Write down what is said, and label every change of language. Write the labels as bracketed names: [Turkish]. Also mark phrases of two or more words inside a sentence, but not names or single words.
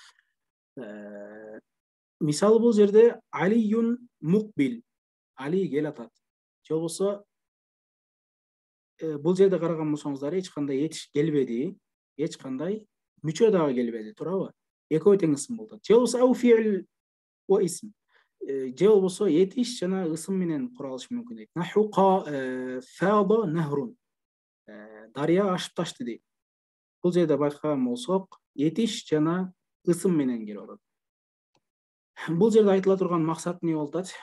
[Kyrgyz] Мисалы бул жерде [Arabic] علي مقبل. [Kyrgyz] Али кел атат. Же болбосо бул жерде караган болсоңуздар эч кандай этиш келбеди, эч кандай мүчө дагы келбеди, туурабы? Экөө тең ысым болду. Же болбосо [Arabic] أو فعل واسم. [Kyrgyz] Же болбосо этиш жана ысым менен куралышы мүмкүн дейт. [Arabic] نحو فاض نهر. [Kyrgyz] Дарыя ашып ташты дейт. Бул жерде байкаган болсок, этиш жана ысым менен келип атат. Бул жерде айтыла турган максат эмне болуп атат?